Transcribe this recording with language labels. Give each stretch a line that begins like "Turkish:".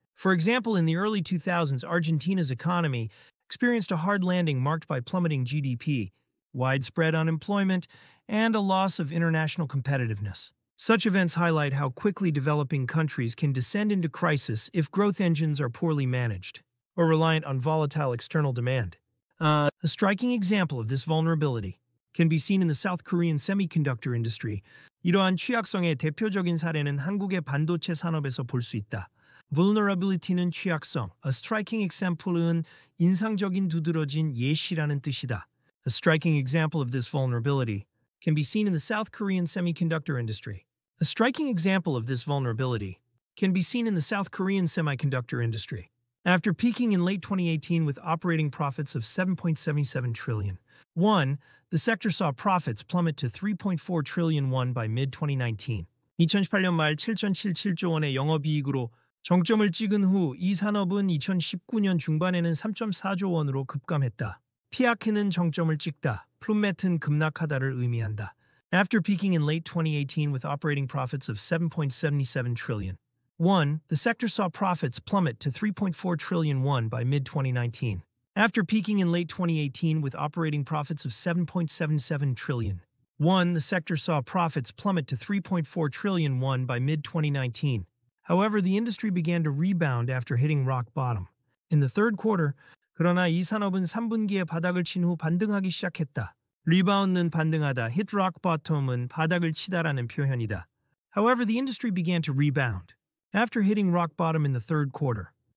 English: For example, in the early 2000s, Argentina's economy experienced a hard landing marked by plummeting GDP, widespread unemployment, and a loss of international competitiveness. Such events highlight how quickly developing countries can descend into crisis if growth engines are poorly managed or reliant on volatile external demand. A striking example of this vulnerability can be seen in the South Korean semiconductor industry.
Korean: 이러한 취약성의 대표적인 사례는 한국의 반도체 산업에서 볼 수 있다. Vulnerability는 취약성,
English: a striking example
Korean: 은 인상적인 두드러진 예시라는 뜻이다.
English: A striking example of this vulnerability can be seen in the South Korean semiconductor industry. A striking example of this vulnerability can be seen in the South Korean semiconductor industry. After peaking in late 2018 with operating profits of 7.77 trillion won, the sector saw profits plummet to 3.4 trillion won by mid-2019.
Korean: 2018년 말 7.77조 원의 영업이익으로 정점을 찍은 후 이 산업은 2019년 중반에는 3.4조 원으로 급감했다. 피아크는 정점을 찍다, 플룸맷은 급락하다를 의미한다.
English: After peaking in late 2018 with operating profits of 7.77 trillion won, the sector saw profits plummet to 3.4 trillion won by mid-2019. After peaking in late 2018 with operating profits of 7.77 trillion won, the sector saw profits plummet to 3.4 trillion won by mid-2019. However, the industry began to rebound after hitting rock bottom. In the third quarter,
Korean: 그러나 이 산업은 3분기에 바닥을 친 후 반등하기 시작했다. 리바운드는 반등하다,
English: hit rock bottom
Korean: 은 바닥을 치다라는 표현이다.
English: However, the industry began to rebound after hitting rock bottom in the third quarter.